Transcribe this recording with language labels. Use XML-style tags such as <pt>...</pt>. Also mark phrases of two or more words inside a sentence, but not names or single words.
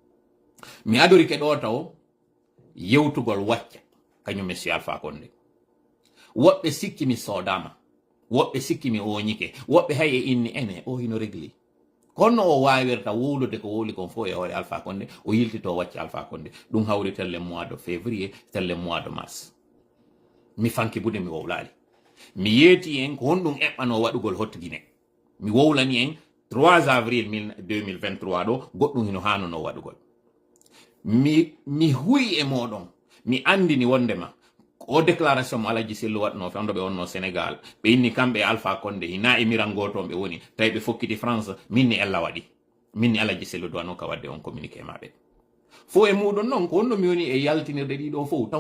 <ff>mi adorike ɗo taw yewtugol wacca kañum monsieur Alpha Condé woɓɓe sikki mi soodama woɓɓe sikki mi oñike woɓɓe hay e inni ene o hino régli kono o wawirta wowlude ko wowli kon fof e hoore Alpha Condé o yiltito wacce Alpha Condé ɗum hawri telle</ff> <fr>mois de février</fr> <ff>telle</ff> <fr>mois de mars</fr> <ff>mi fanki bude mi wowlali mi yeeti en ko honɗum eɓɓano waɗugol hottugine mi wowlani en 3 avril 2023 ɗo goɗɗum hino hanono waɗugol mi huyi e moɗon mi andini wondema o déclaration mo Alaji Sellu waɗno fewndo ɓe wonno Sénégal ɓe inni kamɓe Alpha Condé hina e miran goton ɓe woni tawi ɓe fokkiti France minni ella waɗi minni Alaji Sellu duwano ka wadde on communiqué maɓɓe fo e muɗum noon ko honno mi woni e yaltinirde ɗiɗo fof taw</ff>